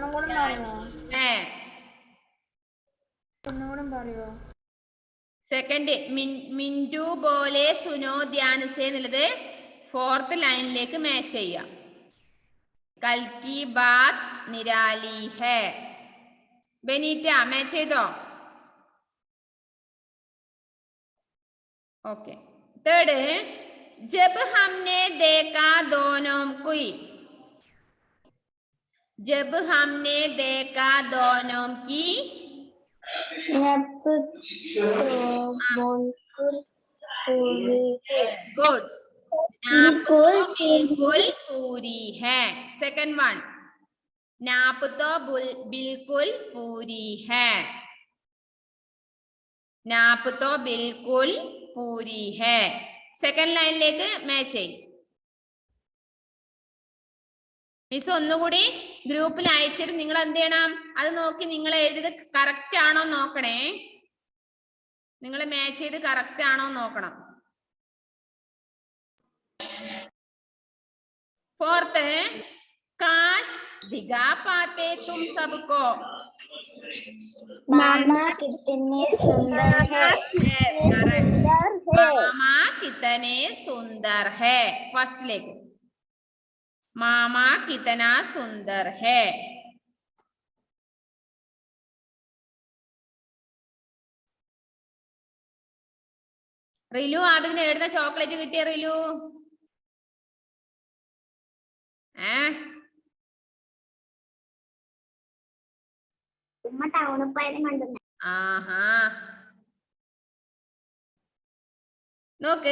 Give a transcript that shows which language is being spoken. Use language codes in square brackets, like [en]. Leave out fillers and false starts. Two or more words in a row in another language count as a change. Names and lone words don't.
[ml] സെക്കൻഡ് [hi] मिंटू बोले सुनो ध्यान से [ml] എന്നുള്ളത് 4th ലൈനിലേക്ക് മാച്ച് ചെയ്യാം. [hi] कल की बात निराली है. [ml] ബെനീറ്റ മാച്ച് ചെയ്തോ? [hi] ओके. थर्ड, जब हमने देखा दोनों की. जब हमने देखा दोनों की. गुड. नाप तो बिल्कुल पूरी है. सेकंड वन, नाप तो बिल्कुल पूरी है. नाप तो बिल्कुल पूरी है. सेकंड लाइन लेके मैच है. [ml] മിസ് ഒന്നുകൂടി ഗ്രൂപ്പിൽ അയച്ചിട്ട് നിങ്ങൾ എന്ത് ചെയ്യണം? അത് നോക്കി നിങ്ങൾ എഴുതിയത് കറക്റ്റ് ആണോ നോക്കണേ. നിങ്ങൾ മാച്ച് ചെയ്ത് കറക്റ്റ് ആണോ നോക്കണം. [hi] फोर्थ काश दिखा पाते तुम सबको। मामा कितने सुंदर है। [en] Yes, correct. [hi] मामा कितने सुंदर है। फर्स्ट लेग मामा कितना सुंदर है। [ml] റിലു ആബിദിന് എഴുതുന്ന ചോക്ലേറ്റ് കിട്ടിയ റിലു? ആഹാ നോക്ക്.